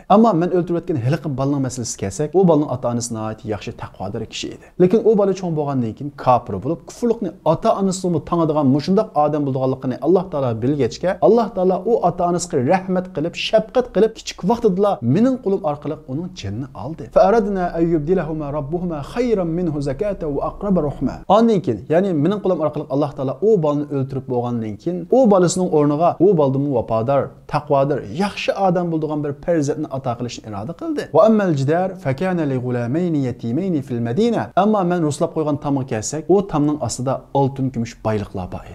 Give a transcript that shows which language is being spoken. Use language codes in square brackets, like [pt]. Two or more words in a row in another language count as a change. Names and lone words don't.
[uz] Ammo men o'ldirib o'tgan hiliqi bolaning masalasi kelsak, u bolaning ota-onasi nihoyat yaxshi taqvodor kishi edi. Lekin u bola cho'ng bo'lgandan keyin kofir bo'lib, kufrlikni ota-onasini tanadigan mushundaq odam bo'lganligini Alloh taolo bilgachga, Alloh taolo u ota-onasiga rahmat qilib, shafqat qilib, kichik vaqtida mening qo'lim orqali uning jannini oldi. [ar] فأردنا أن يبدلهما ربهما خيرا منه زكاة وأقرب رحما. [uz] Ondan keyin, ya'ni mening qo'lim orqali Alloh taolo u bolani o'ldirib bo'lgandan keyin, u bolasining o'rniga u boldimu vafodor, taqvodor, yaxshi odam bo'lgan bir farzandni ato qilishni iroda qildi. [ar] وأما الجدار فكان لغلامين يتيمين في المدينة. [uz] Ammo men ruslab qo'ygan tamga kelsak, u tamning ostida oltin kumush boyliqlar bor edi.